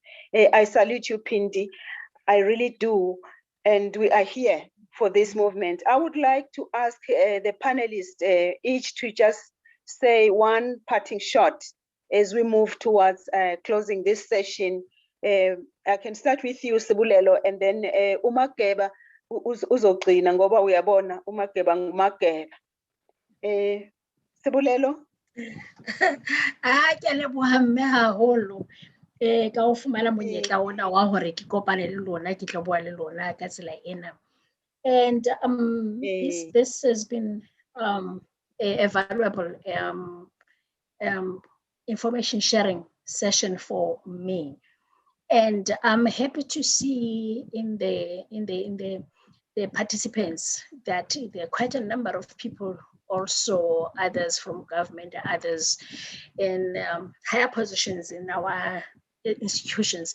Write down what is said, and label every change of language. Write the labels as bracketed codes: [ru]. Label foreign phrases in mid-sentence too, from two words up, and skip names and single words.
[en] I salute you, Phindi. I really do. And we are here for this movement. I would like to ask the panelists each to just say one parting shot as we move towards closing this session. I can start with you, Sebolelo, and then [zu] uMageba uzogcina ngoba uyabona uMageba nguMageba. [en] Sebolelo. [st] Ke leboha mme haholo ka o fumana monyetla ona wa hore ke kopane le lona ke tlo bua le lona ka tsela ena. [en] And this has been a valuable information sharing session for me, and I'm happy to see in the participants that there are quite a number of people, also others from government, others in higher positions in our institutions.